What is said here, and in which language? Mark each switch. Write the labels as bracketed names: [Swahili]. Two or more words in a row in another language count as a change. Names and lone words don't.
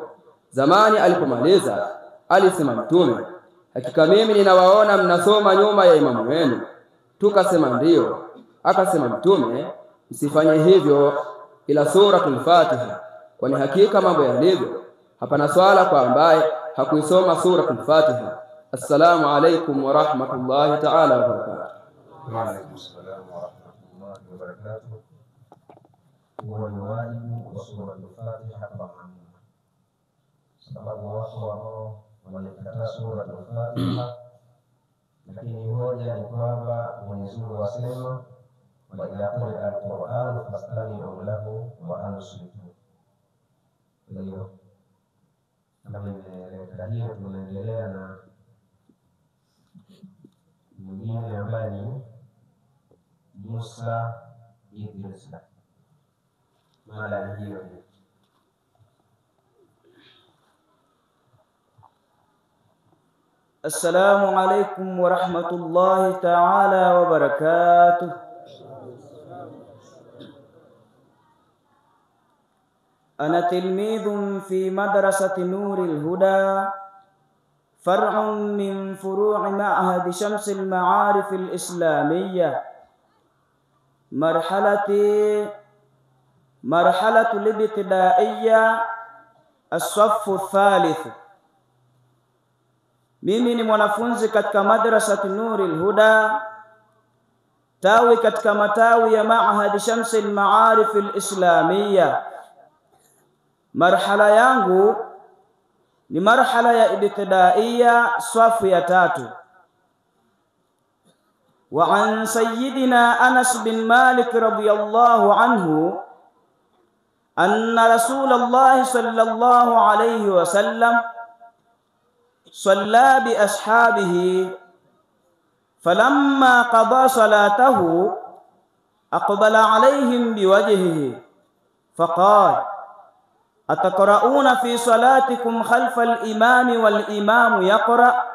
[Swahili] Zamani alipomaliza alisema Mtume: hakika mimi ninawaona mnasoma nyuma ya imamu wenu. Tukasema ndiyo. Akasema Mtume: msifanye hivyo ila suratul Fatiha, kwani hakika mambo yalivyo hapana swala kwa ambaye hakuisoma suratul Fatiha. [Arabic] السلام عليكم ورحمة الله تعالى وبركاته. وعليكم السلام ورحمة الله وبركاته. [Swahili] Huwa ni wajibu wa suratul Fatiha kwa maamuma, sababu wako ambao wanakataa suratul Fatiha, lakini hoja ni kwamba Mwenyezi Mungu asema: [Arabic] وإذا قرئ القرآن فاستمعوا له وأنصتوا. [Swahili] Kwa hiyo kama imeeleweka hiyo, tunaendelea na mwingine ambaye ni Musa Idrisa. Mada hiyo [Arabic] السلام عليكم ورحمة الله تعالى وبركاته. أنا تلميذ في مدرسة نور الهدى، فرع من فروع معهد شمس المعارف الإسلامية، مرحلة الابتدائية الصف الثالث. [Swahili] Mimi ni mwanafunzi katika madrasati Nuril Huda, tawi katika matawi ya Ma'had Shamsil Ma'arif al-Islamiyya. Marhala yangu ni marhala ya ibtidaiya, swafu ya 3. [Arabic] وعن سيدنا أنس بن مالك رضي الله عنه أن رسول الله صلى الله عليه وسلم صلى بأصحابه، فلما قضى صلاته أقبل عليهم بوجهه فقال: أتقرؤون في صلاتكم خلف الإمام والإمام يقرأ؟